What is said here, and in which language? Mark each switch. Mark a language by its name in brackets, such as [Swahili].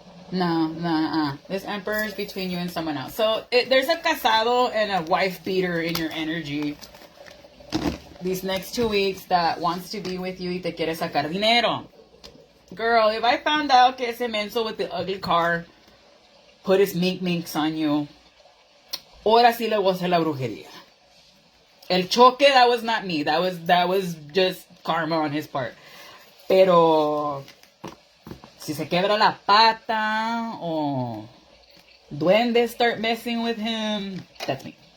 [English] No, This emperor is between you and someone else. So there's a casado and a wife beater in your energy these next 2 weeks that wants to be with you [Spanish] y te quiere sacar dinero. [English] Girl, if I found out [Spanish] que ese menso [English] with the ugly car put his mink minks on you, [Spanish] ahora sí le voy a hacer la brujería. El choque, [English] that was not me. That was just karma on his part. [Spanish] Pero si se quebra la pata o duendes [English] start messing with him, that's me.